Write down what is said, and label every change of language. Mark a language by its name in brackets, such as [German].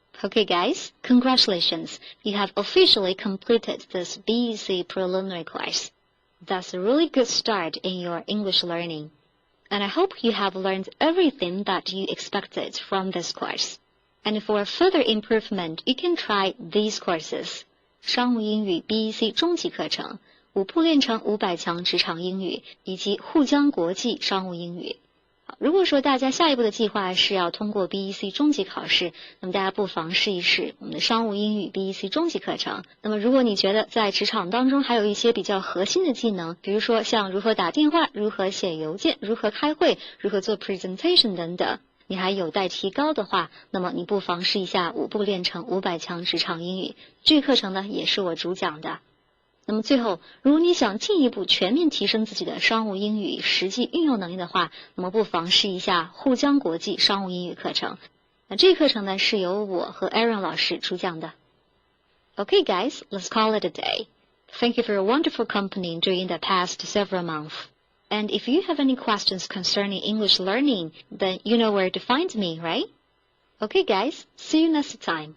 [English] Okay guys, congratulations, you have officially completed this BEC preliminary course. That's a really good start in your English learning. And I hope you have learned everything that you expected from this course. And for further improvement, you can try these courses. [Chinese] 商务英语 BEC 中级课程、5步练成500强职场英语以及沪江国际商务英语。如果说大家下一步的计划是要通过 BEC 中级考试，那么大家不妨试一试我们的商务英语 BEC 中级课程。那么如果你觉得在职场当中还有一些比较核心的技能，比如说像如何打电话、如何写邮件、如何开会、如何做 presentation 等等，你还有待提高的话，那么你不妨试一下5步练成500强职场英语。这个课程呢也是我主讲的。那么最后，如果你想进一步全面提升自己的商务英语实际运用能力的话，那么不妨试一下沪江国际商务英语课程。那这个课程呢是由我和 Aaron 老师主讲的。 [English] Okay guys, let's call it a day. Thank you for your wonderful company during the past several months. And if you have any questions concerning English learning, then you know where to find me, right? Okay guys, see you next time.